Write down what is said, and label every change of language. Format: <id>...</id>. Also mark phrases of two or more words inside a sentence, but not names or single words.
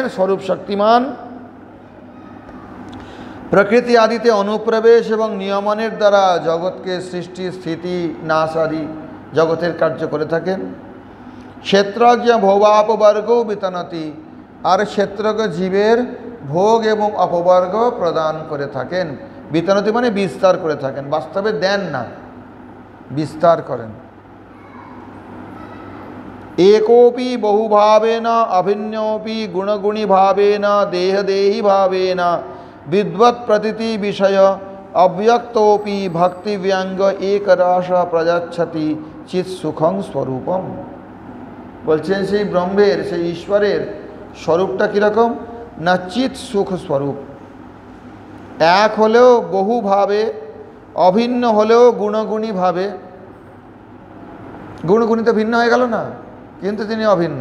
<bn>স্বরূপ শক্তিমান, প্রকৃতি আদিতে অনুপ্রবেশ এবং নিয়মনের দ্বারা জগৎকে সৃষ্টি, স্থিতি, নাশ আদি জগতের কার্য করে থাকেন।</bn> <sa>ক্ষেত্রজ্ঞ ভোগাপবর্গ বিতনতি,</sa> <bn>আর ক্ষেত্রজ্ঞ জীবের ভোগ এবং অপবর্গ প্রদান করে থাকেন। বিতনতি মানে বিস্তার করে থাকেন, বাস্তবে দেন না, বিস্তার করেন।</bn> <sa>एकोपि बहुभावेन अभिन्योपि गुणगुणी भावेन देहदेही भावेन विद्वत् प्रतीति विषय अव्यक्तोपि भक्ति व्यंग एक रस प्रजाच्छति चित सुखं स्वरूपम।</sa> <bn>বলছেন সেই ব্রহ্মের, সেই ঈশ্বরের স্বরূপটা কীরকম না? চিত সুখ স্বরূপ। এক হলেও বহুভাবে, অভিন্ন হলেও গুণগুণী ভাবে। গুণগুণী তো ভিন্ন হয়ে গেল না, কিন্তু তিনি অভিন্ন।</bn>